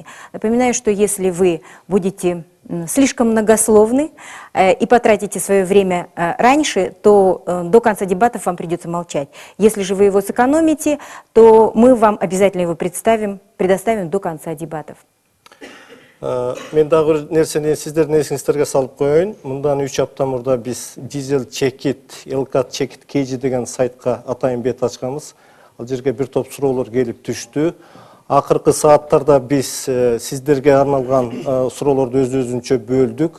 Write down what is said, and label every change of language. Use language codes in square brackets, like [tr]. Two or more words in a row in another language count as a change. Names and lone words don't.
[ru] Напоминаю, что если вы будете слишком многословны и потратите свое время раньше, то до конца дебатов вам придется молчать. Если же вы его сэкономите, то мы вам обязательно его предоставим до конца дебатов. [ky] Мен дагы бир нерсени сиздердин эсиңиздерге салып коеюн. Мындан 3 апта мурда биз Дизел Чекит, Элкат Чекит KG деген сайтка атайын бет ачканбыз. Ал жерге бир топ суроолор келип түштү. Акыркы сааттарда биз сиздерге арналган суроолорду өз-өзүнчө бөлдүк.